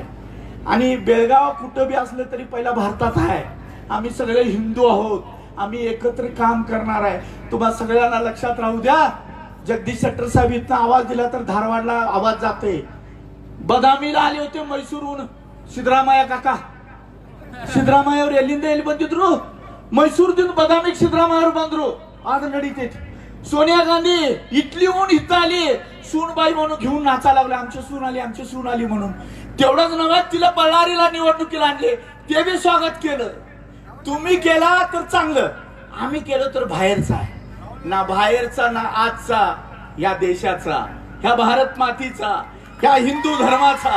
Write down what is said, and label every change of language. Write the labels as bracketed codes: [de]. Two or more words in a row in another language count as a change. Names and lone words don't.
[mr] आणि बेळगाव कुठं बी असलं तरी पहिला भारतात आहे. आम्ही सगळे हिंदू आहोत. आम्ही एकत्र काम करणार आहे. तुम्हा सगळ्यांना लक्षात राहू द्या. जगदीश शेट्टर साहेब इथं आवाज दिला तर धारवाडला आवाज जाते. बदामीला आले होते मैसूरहून सिद्धरामಯ್ಯ काका. [kn] सिद्धरामಯ್ಯ ಅವರು ಎಲ್ಲಿಂದ ಎಲ್ಲಿ ಬಂದಿದ್ರು? ಮೈಸೂರದಿಂದ ಬದಾಮಿಗೆ ಸಿದ್ದರಾಮಯ್ಯ ಅವರು ಬಂದ್ರು. ಆಗ ನಡೀತೈತಿ. [mr] सोनिया गांधी इटलीहून इथं आली. सूनबाई म्हणून घेऊन नाचा लागले, आमची सून आली, आमची सून आली म्हणून. तेवढंच नव्हे, तिला बळ्ळारीला निवडणुकीला आणले, ते बी स्वागत केलं. तुम्ही केला तर चांगलं, आम्ही केलं तर बाहेरचा आहे ना, बाहेरचा ना आजचा, या देशाचा, ह्या भारत मातीचा, ह्या हिंदू धर्माचा.